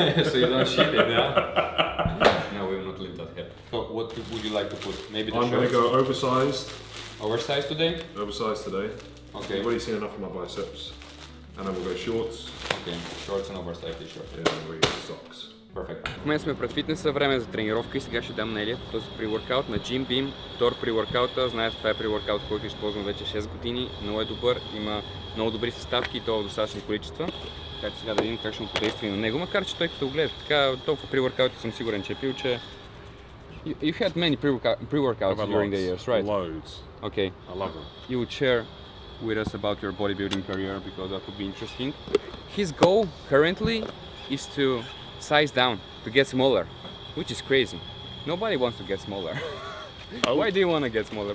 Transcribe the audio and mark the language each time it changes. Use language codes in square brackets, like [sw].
[en] So you don't shit it, yeah? No, we will not lift that heavy. So what would you like to put? Maybe the I'm gonna shorts? go oversized. Oversized today? Oversized today. Okay. You've already seen enough of my biceps. And then we'll go shorts. Okay. Shorts and oversized t-shirt. Yeah, and we go socks. Perfect. [bg] В момента сме пред фитнеса, време е за тренировка и сега ще дам на Елиот този pre-workout на Jim Beam. Тор pre-workout, знаете, това е pre-workout, който използвам вече 6 години. Много е добър, има много добри съставки и то в достатъчни количества. Така че сега да видим как ще му подейства и на него, макар че той като го гледа така, толкова pre-workout съм сигурен, че е пил, че... [en] You had many pre-workouts during the years, right? Loads. Okay. I love them. You would share with us about your bodybuilding career because that would be interesting. His goal currently is to size down, to get smaller, which is crazy. Nobody wants to get smaller. Why do you want to get smaller?